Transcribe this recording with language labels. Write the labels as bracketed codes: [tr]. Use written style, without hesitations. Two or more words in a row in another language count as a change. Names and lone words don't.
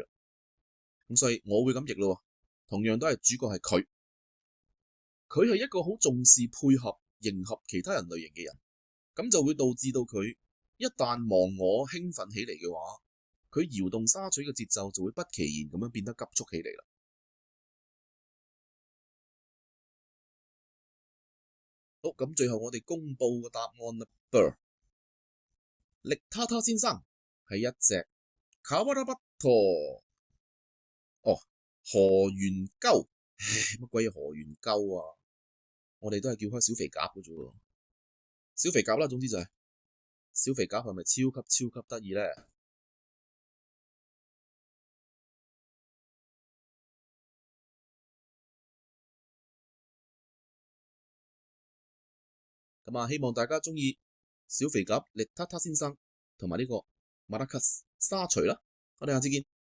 [yue] 咁所以我會咁譯咯，同樣都係主角係佢，佢係一個好重視配合迎合其他人類型嘅人，咁就會導致到佢一旦忘我興奮起嚟嘅話，佢搖動沙錘嘅節奏就會不其然咁樣變得急速起嚟啦。好，咁最後我哋公佈個答案啦。力他他先生係一隻カワラバット。河原鳩，乜鬼嘢河原鳩啊？我哋都係叫開小肥鴿嘅啫喎，小肥鴿啦，總之就係小肥鴿係咪超級得意咧？咁希望大家鍾意小肥鴿力他他先生同埋呢個馬拉卡斯沙錘啦，我哋下次見。